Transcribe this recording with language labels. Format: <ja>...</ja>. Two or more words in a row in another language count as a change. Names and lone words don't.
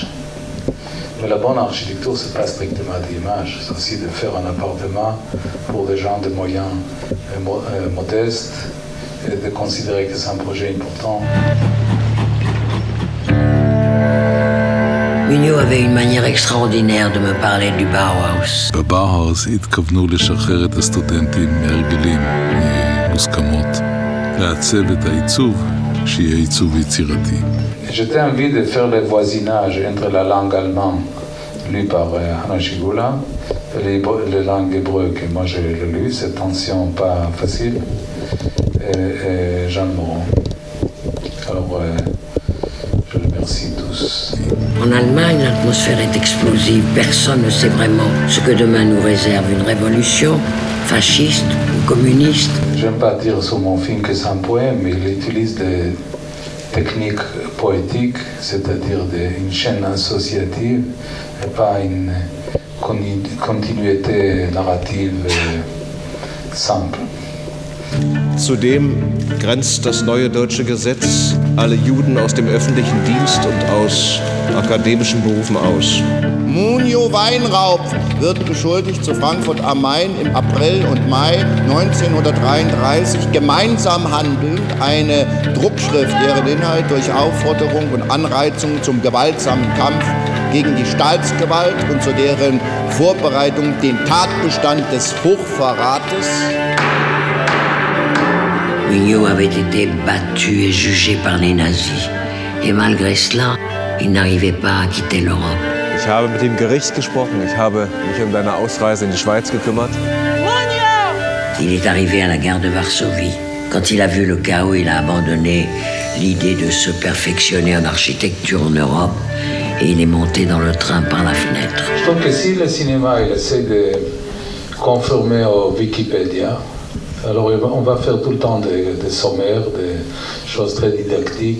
<fr>Mais la bonne architecture, c'est pas strictement des images, c'est aussi de faire un appartement pour des gens de moyens modestes et de considérer que c'est un projet important. Mignot avait une manière extraordinaire de me parler du Bauhaus.</fr> <he>בבאוהאוס התכוונו לשחרר את הסטודנטים מהרגלים, מוסכמות, לעצב את העיצוב, שיהיה עיצוב יצירתי.</he> <fr>J'étais envie de faire le voisinage entre la langue allemande, lue par Hanna Schygulla, et les langues hébreues que moi j'ai lues, cette tension pas facile, et Jean Moreau. Alors, je les remercie tous. En Allemagne, l'atmosphère est explosive. Personne ne sait vraiment ce que demain nous réserve. Une révolution fasciste ou communiste. J'aime pas dire sur mon film que c'est un poème, mais il utilise des techniques poétiques, c'est-à-dire une chaîne associative et pas une continuité narrative simple.</fr> <de>Zudem grenzt das neue deutsche Gesetz alle Juden aus dem öffentlichen Dienst und aus akademischen Berufen aus. Munio Weinraub wird beschuldigt, zu Frankfurt am Main im April und Mai 1933 gemeinsam handelnd eine Druckschrift, deren Inhalt durch Aufforderung und Anreizung zum gewaltsamen Kampf gegen die Staatsgewalt und zu deren Vorbereitung den Tatbestand des Hochverrates.</de> <fr>Mignot avait été battu et jugé par les nazis. Et malgré cela, il n'arrivait pas à quitter l'Europe.</fr> <de>Ich habe mit dem Gericht gesprochen, ich habe mich um deine Ausreise in die Schweiz gekümmert.</de> <fr>Il est arrivé à la gare de Varsovie. Quand il a vu le chaos, il a abandonné l'idée de se perfectionner en architecture en Europe et il est monté dans le train par la fenêtre. Je trouve que si le cinéma il essaie de conformer au Wikipédia, alors on va faire tout le temps des sommaires, des choses très didactiques.</fr>